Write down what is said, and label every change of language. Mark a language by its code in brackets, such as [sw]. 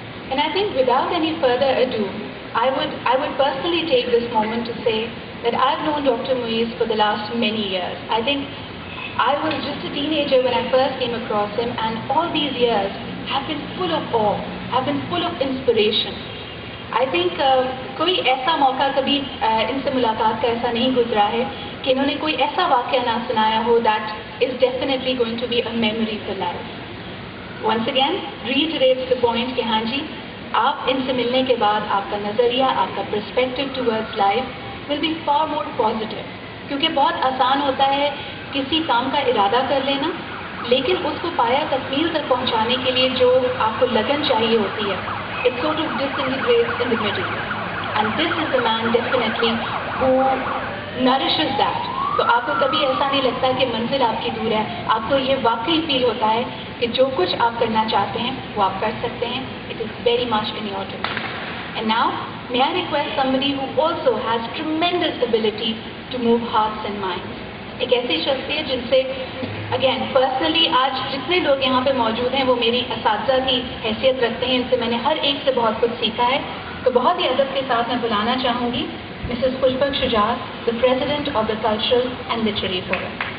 [en] And I think without any further ado, I would personally take this moment to say that I've known Dr. Muiz for the last many years. I think I was just a teenager when I first came across him, and all these years have been full of awe, have been full of inspiration. I think [ur] کوئی ایسا موقع کبھی ان سے ملاقات کا ایسا نہیں گزرا ہے کہ انہوں نے کوئی ایسا واقعہ نہ سنایا ہو [en] that is definitely going to be a memory for life. Once again, reiterates the point [ur] کہ ہاں جی، آپ ان سے ملنے کے بعد آپ کا [en] نظریہ، آپ کا perspective towards life will be far more positive. [ur] کیونکہ بہت آسان ہوتا ہے کسی کام کا ارادہ کر لینا، لیکن اس کو پایا تکمیل تک پہنچانے کے لیے جو آپ کو لگن چاہیے ہوتی ہے، [en] it sort of disintegrates in the middle. And this is the man definitely who nourishes that. [ur] تو آپ کو کبھی ایسا نہیں لگتا کہ منزل آپ کی دور ہے، آپ کو یہ واقعی فیل ہوتا ہے کہ جو کچھ آپ کرنا چاہتے ہیں وہ آپ کر سکتے ہیں. [en] It is very much in your domain. And now, may I request somebody who also has tremendous ability to move hearts and minds. [ur] ایک ایسی شخصیت جن سے اگین پرسنلی آج جتنے لوگ یہاں پہ موجود ہیں وہ میری اساتذہ کی حیثیت رکھتے ہیں، ان سے میں نے ہر ایک سے بہت کچھ سیکھا ہے. تو بہت ہی ادب کے ساتھ میں بلانا چاہوں گی Mrs خوشبک Shuja, [en] the President of the Cultural and Literary Forum.